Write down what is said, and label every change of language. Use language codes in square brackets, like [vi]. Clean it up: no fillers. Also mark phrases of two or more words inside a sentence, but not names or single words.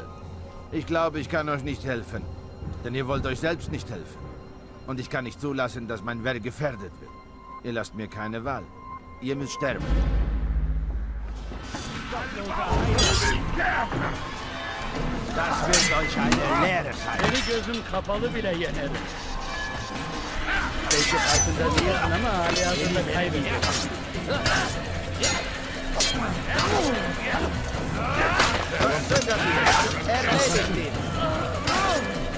[de] Ich glaube, ich kann euch nicht helfen. Denn ihr wollt euch selbst nicht helfen. Und ich kann nicht zulassen, dass mein Werk gefährdet wird. Ihr lasst mir keine Wahl. Ihr müsst sterben. Das wird euch eine Lehre sein. [tr] Beni gözüm kapalı bile yenerim. Welche altında diyesin ama hali hazırda kaybediyorsun. [de] Erledigt ihn!